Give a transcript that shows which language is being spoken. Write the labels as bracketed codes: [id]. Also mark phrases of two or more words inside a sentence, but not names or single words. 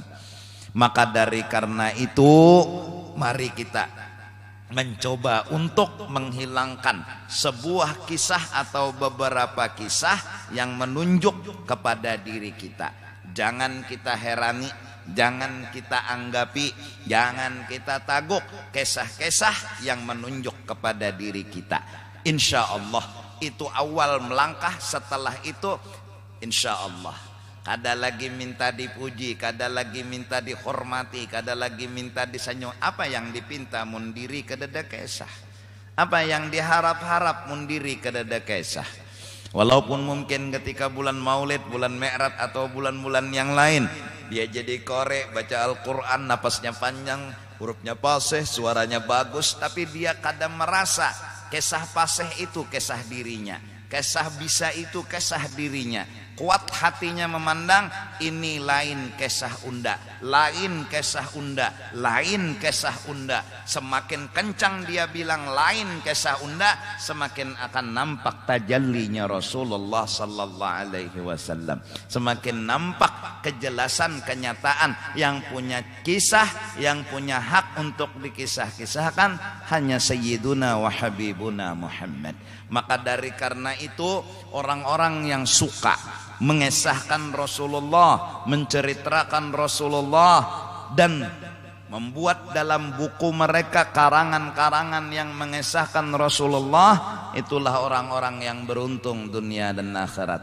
[id] Maka dari karena itu, mari kita mencoba untuk menghilangkan sebuah kisah atau beberapa kisah yang menunjuk kepada diri kita. Jangan kita herani, jangan kita anggapi, jangan kita taguk kisah-kisah yang menunjuk kepada diri kita. [ar] إن شاء الله [id] itu awal melangkah. [bjn] Setelah itu [ar] إن شاء الله [bjn] kada lagi minta dipuji, kada lagi minta dihormati, kada lagi minta disanjung. Apa yang dipinta mundiri kedada kisah, apa yang diharap-harap mundiri kedada kisah. [id] Walaupun mungkin ketika bulan Maulid, bulan Mi'raj atau bulan-bulan yang lain dia jadi korek, baca Al-Quran, napasnya panjang, hurufnya fasih, suaranya bagus, tapi dia kadang merasa kisah fasih itu kisah dirinya, kisah bisa itu kisah dirinya. [bjn] Kuat hatinya memandang ini lain kisah unda, lain kisah unda, lain kisah unda. [id] Semakin kencang dia bilang [bjn] lain kisah unda, [id] semakin akan nampak tajallinya Rasulullah [ar] صلى الله عليه وسلم. [id] Semakin nampak kejelasan kenyataan yang punya kisah, yang punya hak untuk dikisah-kisahkan hanya [ar] سيدنا وحبيبنا محمد. [id] Maka dari karena itu orang-orang yang suka mengesahkan Rasulullah, menceritakan Rasulullah, dan membuat dalam buku mereka karangan-karangan yang mengesahkan Rasulullah, itulah orang-orang yang beruntung dunia dan akhirat.